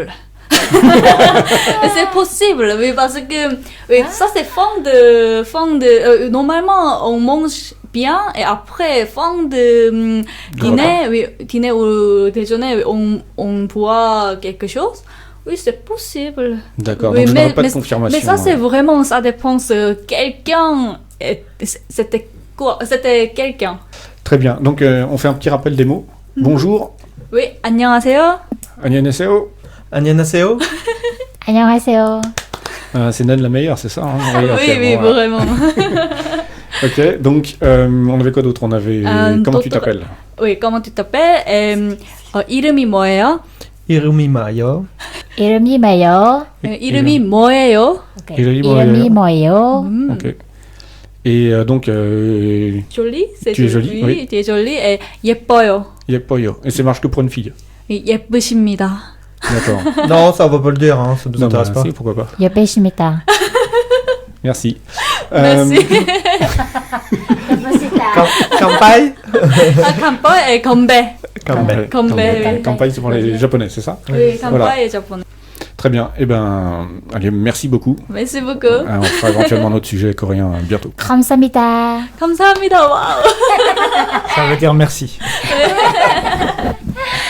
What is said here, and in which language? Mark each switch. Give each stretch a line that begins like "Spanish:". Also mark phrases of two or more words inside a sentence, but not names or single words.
French: C'est possible, oui, parce que oui, ça c'est normalement on mange bien et après fin de dîner, oui, dîner ou déjeuner, oui, on boit quelque chose. Oui, c'est possible. D'accord, Oui, donc je n'aurai pas de confirmation. Mais ça c'est vraiment, ça dépend de quelqu'un. C'était quoi? C'était quelqu'un. Très bien, donc on fait un petit rappel des mots. Bonjour, Oui,
Korean: 안녕하세요. annyeonghaseyo. Annyeonghaseyo. 안녕하세요.
French: C'est Nan la meilleure, c'est ça hein? Oui, ok, oui, bon, vraiment. Ok, donc on avait quoi d'autre? On avait... comment tu d'autres- t'appelles? Oui, comment tu t'appelles?
Korean: 이름이 뭐예요? 이름이 뭐예요. 이름이 뭐예요? 이름이 뭐예요? 오케이. 이름이 이름이 뭐예요?
French: Ok. Et donc, Jolie, c'est Tu es jolie, oui. Tu es jolie et 예뻐요. Yepoyo. Et c'est marche que pour une fille.
Korean: 예쁘십니다.
French: D'accord. Non, ça on va pas le dire, hein, ça nous Non, intéresse bah, pas. si, pourquoi pas.
Korean: 예쁘십니다.
French: Merci. Merci.
Korean: 예쁘시다.
Japanese: Kampai.
French: 간파이 et 건배.
Japanese: Kampai.
Korean: 건배.
French: Campagne, c'est pour les japonais, c'est ça? Oui, Voilà. 간파이 et japonais. Très bien. Eh ben, allez, merci beaucoup. Merci beaucoup. On fera éventuellement notre sujet coréen bientôt.
Korean: 감사합니다. 감사합니다. 와우.
French: Ça veut dire merci.